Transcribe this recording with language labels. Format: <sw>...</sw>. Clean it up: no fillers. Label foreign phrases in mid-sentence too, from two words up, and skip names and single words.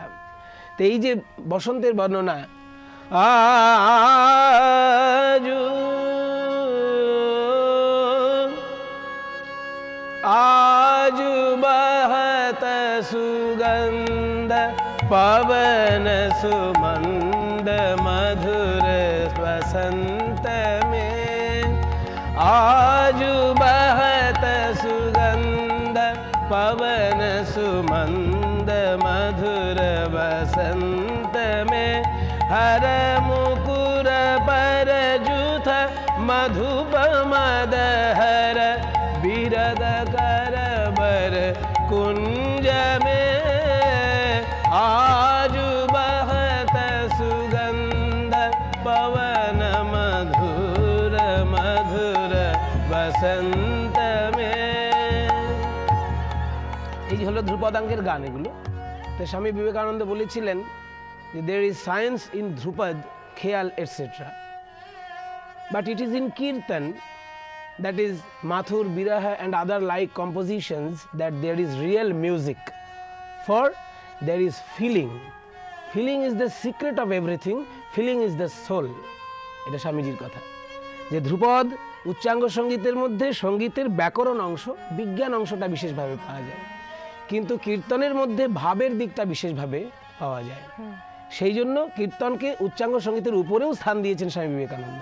<bn>তো এই যে বসন্তের বর্ণনা,</bn> <hi>आज बहत सुगंध पवन सुमंद मधुर बसंत में, आज बहत सुगंध पवन सुमंद मधुर बसंत में, हर मुकुर पर जूथ मधुप मदहर, बिरद कर बर कुंज में, आज बहत सुगंध पवन मधुर मधुर बसंत में।</hi> <bn>এই হলো ধ্রুপদাঙ্গের গান এগুলো। তো স্বামী বিবেকানন্দ বলেছিলেন যে</bn> <en>there is science in</en> <bn>ধ্রুপদ, খেয়াল etc.</bn> <en>but it is in kirtan, that is mathur, biraha and other like compositions, that there is real music, for there is feeling. Feeling is the secret of everything, feeling is the soul.</en> <bn>এটা স্বামীজির কথা, যে ধ্রুপদ উচ্চাঙ্গ সঙ্গীতের মধ্যে সঙ্গীতের ব্যাকরণ অংশ, বিজ্ঞান অংশটা বিশেষভাবে পাওয়া যায়, কিন্তু কীর্তনের মধ্যে ভাবের দিকটা বিশেষভাবে পাওয়া যায়। সেই জন্য কীর্তনকে উচ্চাঙ্গ সঙ্গীতের উপরেও স্থান দিয়েছেন স্বামী বিবেকানন্দ।</bn>